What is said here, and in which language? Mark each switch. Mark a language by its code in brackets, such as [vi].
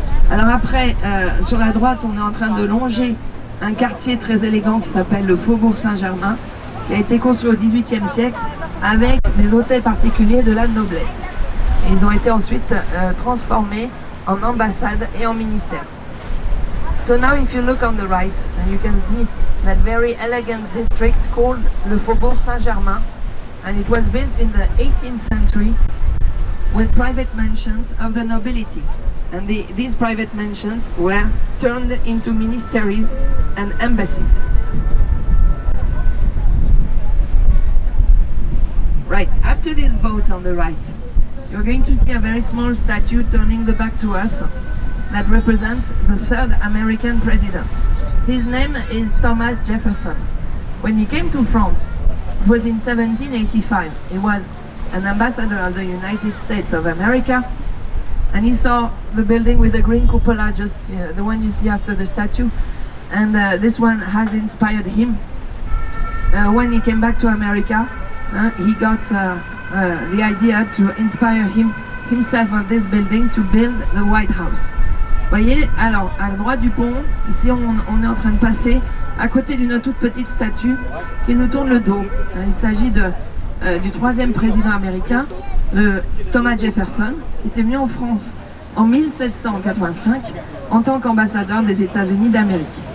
[fr] Alors après, sur la droite, on est en train de longer un quartier très élégant qui s'appelle le Faubourg Saint-Germain, qui a été construit au XVIIIe siècle avec des hôtels particuliers de la noblesse. Et ils ont été ensuite transformés en ambassades et en ministères. [en] So now if you look on the right, you can see that very elegant district called le Faubourg Saint-Germain, and it was built in the 18th century with private mansions of the nobility. And these private mansions were turned into ministeries and embassies. Right, after this boat on the right, you're going to see a very small statue turning the back to us that represents the third American president. His name is Thomas Jefferson. When he came to France, it was in 1785. He was an ambassador of the United States of America, and he saw the building with the green cupola, just the one you see after the statue, and this one has inspired him. When he came back to America, he got the idea to inspire himself of this building to build the White House. [fr] Vous voyez, alors à la droite du pont, ici on est en train de passer à côté d'une toute petite statue qui nous tourne le dos. Il s'agit du troisième président américain, le Thomas Jefferson, qui était venu en France en 1785 en tant qu'ambassadeur des États-Unis d'Amérique.